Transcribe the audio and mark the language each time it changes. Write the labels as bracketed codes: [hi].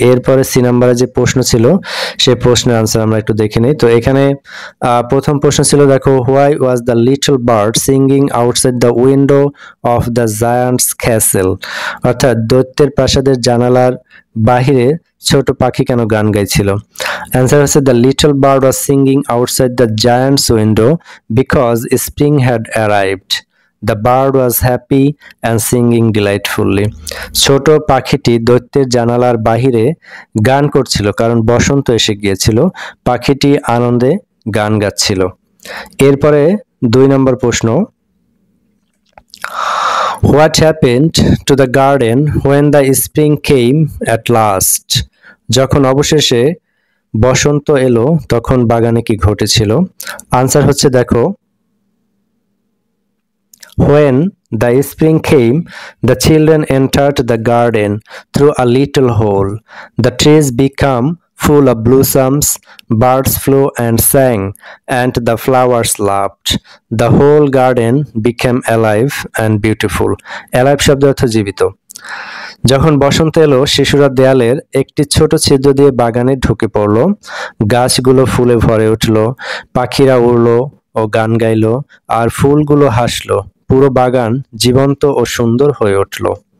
[bn] এরপরে সি নাম্বারে যে প্রশ্ন ছিল সেই প্রশ্নের অ্যান্সার আমরা একটু দেখে নিই। তো এখানে প্রথম প্রশ্ন ছিল দেখো, [en] Why was the little bird singing outside the window of the giant's castle. [bn] অর্থাৎ দৈত্যের প্রাসাদের জানালার বাহিরে ছোট পাখি কেন গান গাইছিল? অ্যান্সার হচ্ছে [en] The little bird was singing outside the giant's window because spring had arrived. The bird was happy and singing delightfully. [bn] ছোট পাখিটি দৈত্যের জানালার বাহিরে গান করছিল কারণ বসন্ত এসে গিয়েছিল। পাখিটি আনন্দে গান গাচ্ছিল। এরপরে 2 নম্বর প্রশ্ন, [en] What happened to the garden when the spring came at last? [bn] যখন অবশেষে বসন্ত এলো তখন বাগানে কি ঘটেছিল? আনসার হচ্ছে দেখো, [en] When the spring came, the children entered the garden through a little hole. The trees became full of blossoms, birds flew and sang, and the flowers laughed. The whole garden became alive and beautiful. [bn] Alive শব্দ অর্থ জীবিত। যখন বসন্ত এলো, শিশুরা দেয়ালের একটি ছোট ছিদ্র দিয়ে বাগানে ঢুকে পড়ল। গাছগুলো ফুলে ভরে উঠল, পাখিরা উড়লো ও গান গাইলো, আর ফুলগুলো হাসলো। পুরো বাগান জীবন্ত ও সুন্দর হয়ে উঠল।